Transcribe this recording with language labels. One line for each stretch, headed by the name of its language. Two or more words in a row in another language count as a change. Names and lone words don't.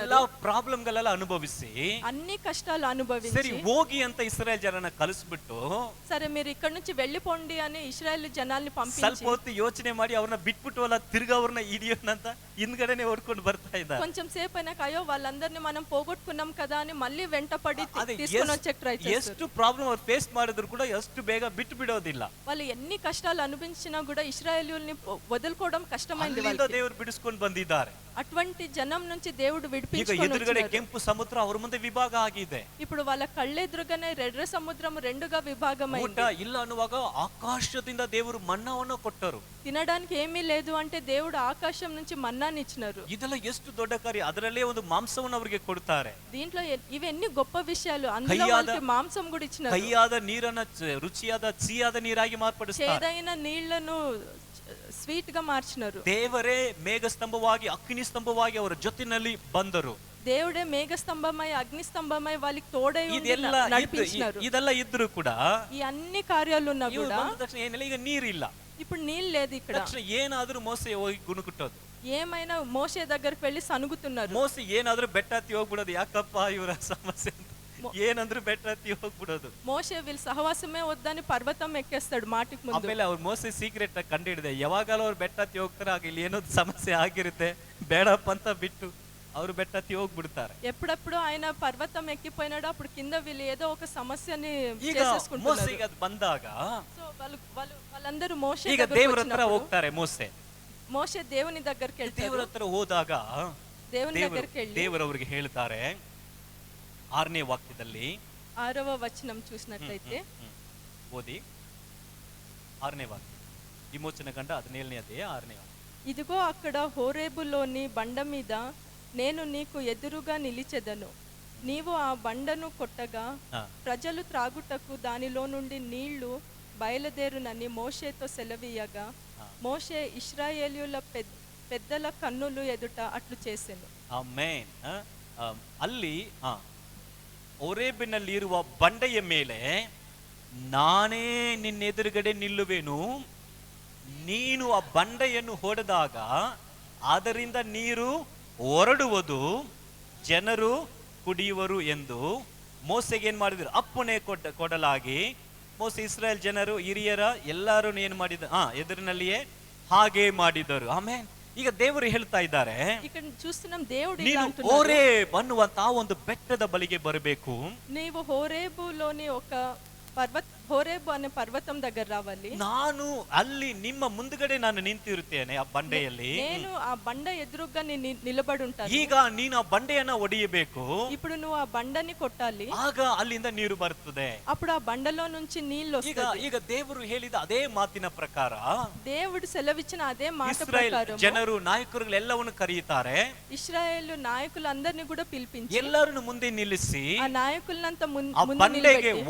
Kannada: ಎಲ್ಲ ಪ್ರಾಬ್ಲಮ್ಗಳೆಲ್ಲ ಅನುಭವಿಸಿ,
Telugu: అన్ని కష్టాలు అనుభవించి,
Kannada: ಸರಿ ಹೋಗಿ ಅಂತ ಇಸ್ರಾಯೇಲ್ ಜನರನ್ನ ಕಳಿಸ್ಬಿಟ್ಟು,
Telugu: సరే మీరు ఇక్కడ నుంచి వెళ్ళిపోండి అని ఇశ్రాయేల్ జనాల్ని పంపించి,
Kannada: ಸ್ವಲ್ಪ ಹೊತ್ತು ಯೋಚನೆ ಮಾಡಿ ಅವ್ರನ್ನ ಬಿಟ್ಬಿಟ್ಟು ಅಲ್ಲ ತಿರ್ಗ ಅವ್ರನ್ನ ಹಿಡಿಯೋಣಂತ ಹಿಂದ್ಗಡೆನೆ ಓಡ್ಕೊಂಡು ಬರ್ತಾ ಇದ್ದಾರೆ.
Telugu: కొంచెం సేపు అయినాక అయ్యో వాళ్ళందరినీ మనం పోగొట్టుకున్నాం కదా అని మళ్ళీ వెంటపడి తీసుకొని వచ్చే ట్రై చేస్తారు.
Kannada: ಎಷ್ಟು ಪ್ರಾಬ್ಲಮ್ ಅವ್ರು ಫೇಸ್ ಮಾಡಿದ್ರು ಕೂಡ ಎಷ್ಟು ಬೇಗ ಬಿಟ್ಟು ಬಿಡೋದಿಲ್ಲ.
Telugu: వాళ్ళు ఎన్ని కష్టాలు అనుభవించినా కూడా ఇశ్రాయేలీయుల్ని వదులుకోవడం కష్టమైంది.
Kannada: ಅಲ್ಲಿಂದ ದೇವರು ಬಿಡಿಸ್ಕೊಂಡು ಬಂದಿದ್ದಾರೆ.
Telugu: అటువంటి జనం నుంచి దేవుడు
Kannada: ಈಗ
Telugu: విడిపించుకొని
Kannada: ಎದುರುಗಡೆ
Telugu: వచ్చారు.
Kannada: ಕೆಂಪು ಸಮುದ್ರ ಅವ್ರ ಮುಂದೆ ವಿಭಾಗ ಆಗಿದೆ.
Telugu: ఇప్పుడు వాళ్ళ కళ్ళెదురుగానే రెడ్ర సముద్రం రెండుగా
Kannada: ಊಟ
Telugu: విభాగమైంది.
Kannada: ಇಲ್ಲ ಅನ್ನುವಾಗ ಆಕಾಶದಿಂದ ದೇವರು ಮನ್ನವನ್ನು ಕೊಟ್ಟರು.
Telugu: తినడానికి ఏమీ లేదు అంటే దేవుడు ఆకాశం నుంచి మన్నాని ఇచ్చినారు.
Kannada: ಇದೆಲ್ಲ ಎಷ್ಟು ದೊಡ್ಡ ಕಾರ್ಯ. ಅದರಲ್ಲೇ ಒಂದು ಮಾಂಸವನ್ನು ಅವರಿಗೆ ಕೊಡ್ತಾರೆ.
Telugu: దీంట్లో ఇవన్నీ గొప్ప విషయాలు. అందులో వాళ్ళకి మాంసం కూడా ఇచ్చినారు.
Kannada: ಕೈಯಾದ ನೀರನ್ನ ರುಚಿಯಾದ ಸಿಹಿಯಾದ ನೀರಾಗಿ ಮಾರ್ಪಡಿಸ್ತಾರೆ.
Telugu: చేదైన నీళ్లను ಸ್ವೀಟ್ గా మార్చినారు.
Kannada: ದೇವರೇ ಮೇಘಸ್ತಂಭವಾಗಿ ಅಗ್ನಿ ಸ್ತಂಭವಾಗಿ ಅವರ ಜೊತೆನಲ್ಲಿ ಬಂದರು.
Telugu: దేవుడే మేఘస్తంభమై అగ్నిస్తంభమై వాళ్ళకి తోడై ఉండి నడిపించినారు.
Kannada: ಇದೆಲ್ಲ ಇದ್ರು ಕೂಡ,
Telugu: ఈ అన్ని కార్యాలు ఉన్నా
Kannada: ಇವ್ರು
Telugu: కూడా
Kannada: ಬಂದ ತಕ್ಷಣ ಏನಿಲ್ಲ, ಈಗ ನೀರಿಲ್ಲ.
Telugu: ఇప్పుడు నీళ్ళు లేదు. ఇక్కడ
Kannada: ತಕ್ಷಣ ಏನಾದ್ರೂ ಮೋಸೆ ಹೋಗಿ ಗುಣುಕುಟ್ಟೋದು.
Telugu: ఏమైనా మోషే దగ్గరికి వెళ్ళి సనుగుతున్నారు.
Kannada: ಮೋಸೆ ಏನಾದ್ರೂ ಬೆಟ್ಟ ಹತ್ತಿ ಹೋಗ್ಬಿಡೋದು. ಯಾಕಪ್ಪ ಇವರ ಸಮಸ್ಯೆ ಅಂತ ಏನಂದ್ರೂ ಬೆಟ್ಟ ಹತ್ತಿ ಹೋಗ್ಬಿಡೋದು.
Telugu: మోషే వీళ్ళ సహవాసమే వద్దని పర్వతం ఎక్కేస్తాడు మాటికి ముందు.
Kannada: ಆಮೇಲೆ ಅವ್ರು ಮೋಸೆ ಸೀಕ್ರೆಟ್ ಆಗಿ ಕಂಡು ಹಿಡಿದೆ, ಯಾವಾಗಲೂ ಅವ್ರು ಬೆಟ್ಟ ಹತ್ತಿ ಹೋಗ್ತಾರೆ, ಆಗ ಇಲ್ಲಿ ಏನೋ ಸಮಸ್ಯೆ ಆಗಿರುತ್ತೆ, ಬೇಡಪ್ಪ ಅಂತ ಬಿಟ್ಟು ಅವರು ಬೆಟ್ಟ ಹತ್ತಿ ಹೋಗ್ಬಿಡ್ತಾರೆ.
Telugu: ఎప్పుడప్పుడు ఆయన పర్వతం ఎక్కిపోయినాడు, అప్పుడు కింద వీళ్ళు ఏదో ఒక సమస్యని
Kannada: ಈಗ
Telugu: చేసేసుకుంటున్నారు.
Kannada: ಮೋಸೆಗೆ ಅದು ಬಂದಾಗ
Telugu: సో వాళ్ళందరూ మోషే
Kannada: ಈಗ
Telugu: దగ్గరికి
Kannada: ದೇವರ ಹತ್ರ
Telugu: వచ్చినప్పుడు
Kannada: ಹೋಗ್ತಾರೆ.
Telugu: మోషే దేవుని దగ్గరికి
Kannada: ದೇವರ
Telugu: వెళ్తారు.
Kannada: ಹತ್ರ ಹೋದಾಗ
Telugu: దేవుని దగ్గరికి వెళ్ళి
Kannada: ದೇವರವರಿಗೆ ಹೇಳ್ತಾರೆ 6ನೇ ವಾಕ್ಯದಲ್ಲಿ,
Telugu: 6వ వచనం చూసినట్లయితే
Kannada: ಓದಿ 6ನೇ ವಾಕ್ಯ, ವಿಮೋಚನ ಗಂಡ 17ನೇ ಅಧ್ಯಾಯ 6ನೇ ವಾಕ್ಯ.
Telugu: ఇదిగో అక్కడ హోరేబులోని బండ మీద నేను నీకు ఎదురుగా నిలిచెదను, నీవు ఆ బండను కొట్టగా ప్రజలు త్రాగుటకు దానిలో నుండి నీళ్లు బయలుదేరునని మోషేతో సెలవీయగా మోషే ఇశ్రాయేలీయుల పెద్దల కన్నులు ఎదుట అట్లు చేసెను.
Kannada: ಆಮೆನ್. ಅಲ್ಲಿ ಹೋರೇಬಿನಲ್ಲಿ ಇರುವ ಬಂಡೆಯ ಮೇಲೆ ನಾನೇ ನಿನ್ನೆದುರುಗಡೆ ನಿಲ್ಲುವೆನು, ನೀನು ಆ ಬಂಡೆಯನ್ನು ಹೊಡೆದಾಗ ಅದರಿಂದ ನೀರು ಹೊರಡುವುದು, ಜನರು ಕುಡಿಯುವರು ಎಂದು ಮೋಸೆಗೆ ಏನ್ ಮಾಡಿದ್ರು, ಅಪ್ಪಣೆ ಕೊಡಲಾಗಿ ಮೋಸೆ ಇಸ್ರಾಯೇಲ್ ಜನರು ಹಿರಿಯರ ಎಲ್ಲರೂ ಏನ್ ಮಾಡಿದ ಎದುರಿನಲ್ಲಿಯೇ ಹಾಗೆ ಮಾಡಿದರು. ಆಮೇಲೆ ಈಗ ದೇವರು ಹೇಳ್ತಾ ಇದ್ದಾರೆ,
Telugu: ఇక్కడ చూస్తున్నాం దేవుడు
Kannada: ನೀನು
Telugu: ఇలా అంటున్నాడు,
Kannada: ಹೋರೇಬ್ ಅನ್ನುವಂತ ಒಂದು ಬೆಟ್ಟದ ಬಳಿಗೆ ಬರಬೇಕು,
Telugu: నీవు హోరేబులోని ఒక హోరేబు అనే పర్వతం దగ్గర రావాలి,
Kannada: ನಾನು ಅಲ್ಲಿ ನಿಮ್ಮ ಮುಂದ್ಗಡೆ ನಾನು ನಿಂತಿರುತ್ತೇನೆ ಆ ಬಂಡೆಯಲ್ಲಿ,
Telugu: నేను ఆ బండ ఎదురుగా నిలబడి ఉంటాను.
Kannada: ಈಗ ನೀನು ಆ ಬಂಡೆಯನ್ನ ಒಡೆಯಬೇಕು,
Telugu: ఇప్పుడు నువ్వు ఆ బండని కొట్టాలి,
Kannada: ಆಗ ಅಲ್ಲಿಂದ ನೀರು ಬರ್ತದೆ.
Telugu: అప్పుడు ఆ బండలో నుంచి నీళ్లు వస్తాయి.
Kannada: ಈಗ ದೇವರು ಹೇಳಿದ ಅದೇ ಮಾತಿನ ಪ್ರಕಾರ
Telugu: దేవుడు సెలవిచ్చిన అదే మాట
Kannada: ಇಸ್ರಾಯೇಲ್
Telugu: ప్రకారం
Kannada: ಜನರು ನಾಯಕರುಗಳೆಲ್ಲವನ್ನು ಕರೆಯುತ್ತಾರೆ,
Telugu: ఇశ్రాయేలు నాయకులందరినీ కూడా పిలిపించి
Kannada: ಎಲ್ಲರನ್ನು ಮುಂದೆ ನಿಲ್ಲಿಸಿ
Telugu: ఆ నాయకులంతా
Kannada: ಆ
Telugu: ముందు
Kannada: ಬಂಡೆಗೆ
Telugu: నిలబెట్టి